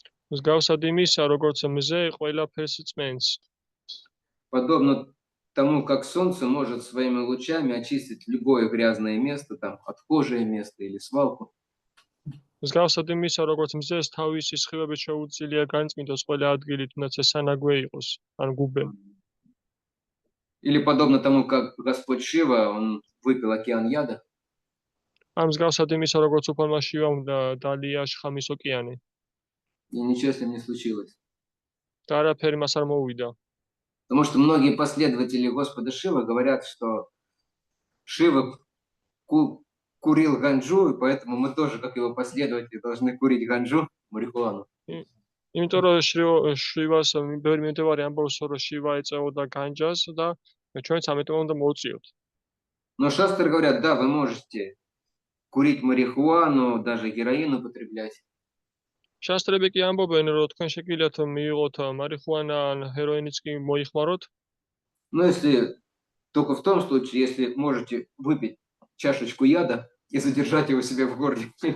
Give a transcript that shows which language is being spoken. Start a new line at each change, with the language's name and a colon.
Georgian: მსგავსად იმისა, როგორც მზე ყველაფერს წმენს.
Russian: Подобно тому, как солнце может своими лучами очистить любое грязное место, там, отхожее место или свалку.
Georgian: მსგავსად იმისა, როგორც მზეს თავისი სხივებით შეუძლია განწმინდოს ყველა ადგილი, თუნდაც ეს სანაგვე იყოს, ან გუბე.
Russian: Или подобно тому, как Господь Шива, он выпил океан яда.
Georgian: ამ მსგავსად იმისა, როგორც უფალმა შივამ დალია შხამის ოკეანე.
Russian: И ничего с ним не случилось.
Georgian: და არაფერი მას არ მოუვიდა.
Russian: Потому что многие последователи Господа Шивы говорят, что Шива курил ганджу, и поэтому мы тоже, как его последователи, должны курить ганджу, марихуану.
Georgian: იმიტომ რომ შივას ბევრი მიმდევარი ამბობს, რომ შივა ეწეოდა განჯას და ჩვენც ამიტომ უნდა მოვწიოთ.
Russian: Но шастры говорят, да, вы можете курить марихуану, даже героин употреблять.
Georgian: შასტრები კი ამბობენ, რომ თქვენ შეგიძლიათ მიიღოთ მარიხუანა ან ჰეროინიც კი მოიხმაროთ.
Russian: Но если только в том случае, если можете выпить чашечку яда и задержать его себе в горле.